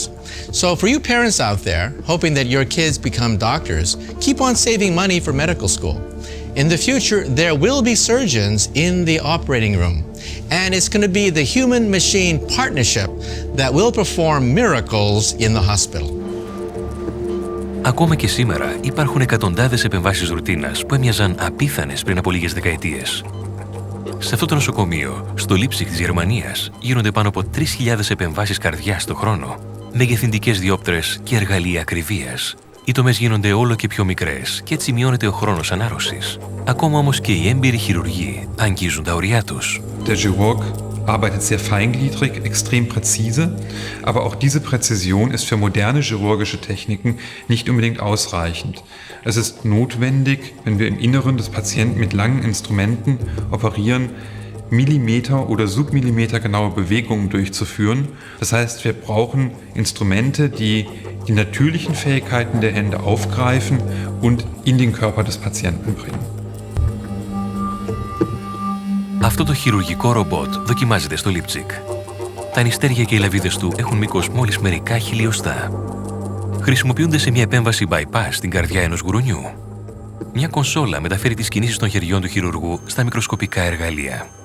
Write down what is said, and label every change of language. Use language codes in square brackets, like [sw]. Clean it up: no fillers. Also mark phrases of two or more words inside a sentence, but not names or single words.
[en] So for you parents out there, hoping that your kids become doctors, keep on saving money for medical school. In the future, there will be surgeons in the operating room. And it's going to be the human-machine partnership that will perform miracles in the hospital. [el] Ακόμα και σήμερα υπάρχουν εκατοντάδες επεμβάσεις ρουτίνας που έμοιαζαν απίθανες πριν από λίγες δεκαετίες. Σε αυτό το νοσοκομείο, στο Leipzig της Γερμανίας, γίνονται πάνω από 3.000 επεμβάσεις καρδιάς το χρόνο, μεγεθυντικές διόπτρες και εργαλεία ακριβίας. Οι τομές γίνονται όλο και πιο μικρές και έτσι μειώνεται ο χρόνος ανάρρωσης. Ακόμα όμως και οι έμπειροι χειρουργοί αγγίζουν τα ωριά τους. [de] Der Chirurg arbeitet sehr feingliedrig, extrem präzise, aber auch diese Präzision ist für moderne chirurgische Techniken nicht unbedingt ausreichend. Es ist notwendig, wenn wir im Inneren des Patienten mit langen Instrumenten operieren, Millimeter- oder Submillimeter genaue Bewegungen durchzuführen. Das heißt, wir brauchen Instrumente, die die natürlichen Fähigkeiten der Hände aufgreifen und in den Körper des Patienten bringen. [el] Αυτό το χειρουργικό ρομπότ δοκιμάζεται στο Leipzig. Τα νηστέρια και οι λαβίδες του έχουν μήκος μόλις μερικά χιλιοστά. Χρησιμοποιούνται σε μια επέμβαση bypass στην καρδιά ενός γουρουνιού. Μια κονσόλα μεταφέρει τις κινήσεις των χεριών του χειρουργού στα μικροσκοπικά εργαλεία.